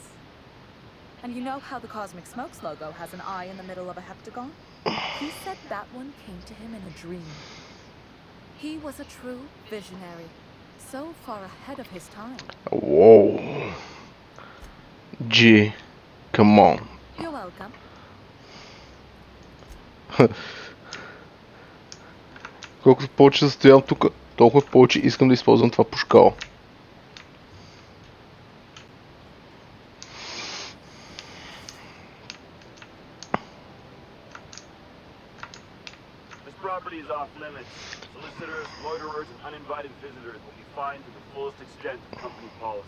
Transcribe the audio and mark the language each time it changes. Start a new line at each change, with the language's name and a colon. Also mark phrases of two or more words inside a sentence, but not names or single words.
English: And you know how the Cosmic Smokes logo has an eye in the middle of a heptagon? He said that one came to him in a dream. He was a true visionary, so far ahead of his time. Whoa. Gee, come on. You're welcome.
Bulgarian: Колкото повече стоявам тук, толкова повече искам да използвам това пушкало.
English: This property is off limits. Solicitors, loiterers, and uninvited visitors will be fined to the fullest extent of company policy.